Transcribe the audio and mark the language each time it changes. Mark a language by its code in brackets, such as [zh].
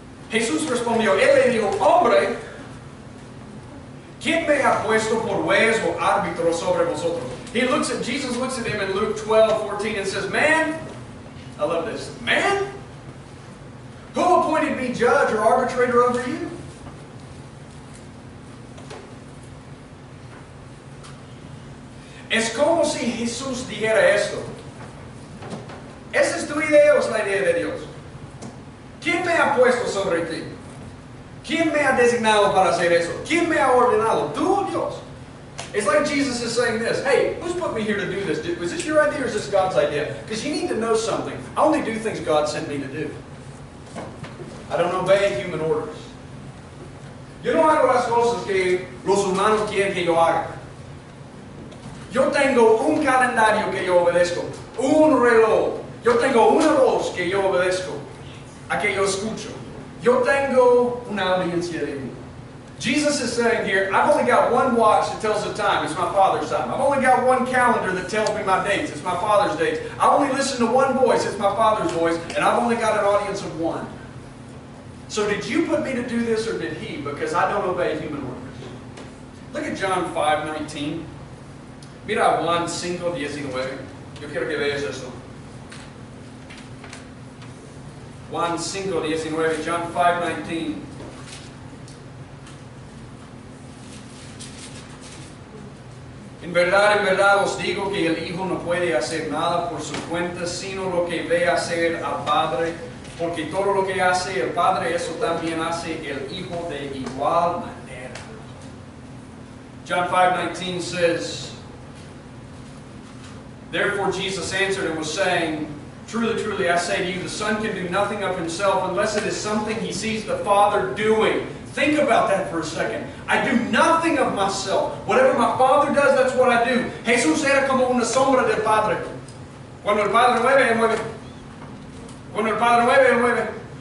[es] Jesús respondió, Él le dijo, hombre, ¿quién me ha puesto por juez o árbitro sobre vosotros? [en] Jesus looks at him in Luke 12:14 and says, man, I love this, man, who appointed me judge or arbitrator over you? [es] Es como si Jesús dijera esto. ¿Esa es tu idea o es la idea de Dios? ¿Quién me ha puesto sobre ti? ¿Quién me ha designado para hacer eso? ¿Quién me ha ordenado? ¿Tú o Dios? [en] It's like Jesus is saying this. Hey, who's put me here to do this? Was this your idea or is this God's idea? Because you need to know something. I only do things God sent me to do. I don't obey human orders. [es] Yo no hago las cosas que los humanos quieren que yo haga. Yo tengo un calendario que yo obedezco. Un reloj. Yo tengo una voz que yo obedezco. A que yo escucho. Yo tengo una audiencia de mí. [en] Jesus is saying here, I've only got one watch that tells the time. It's my Father's time. I've only got one calendar that tells me my dates. It's my Father's dates. I only listen to one voice. It's my Father's voice. And I've only got an audience of one. So did you put me to do this or did He? Because I don't obey human orders. Look at John 5:19. [es] Mira Juan 5:19. Yo quiero que veas esto. Juan 5:19, [en] John 5:19. [es] En verdad os digo que el Hijo no puede hacer nada por su cuenta, sino lo que ve hacer al Padre, porque todo lo que hace el Padre, eso también hace el Hijo de igual manera. [en] John 5:19 says, therefore Jesus answered and was saying, truly, truly, I say to you, the Son can do nothing of Himself unless it is something He sees the Father doing. Think about that for a second. I do nothing of myself. Whatever my Father does, that's what I do. [es] Jesús era como una sombra del Padre. Cuando el Padre mueve, Él mueve. Cuando el Padre mueve, Él mueve.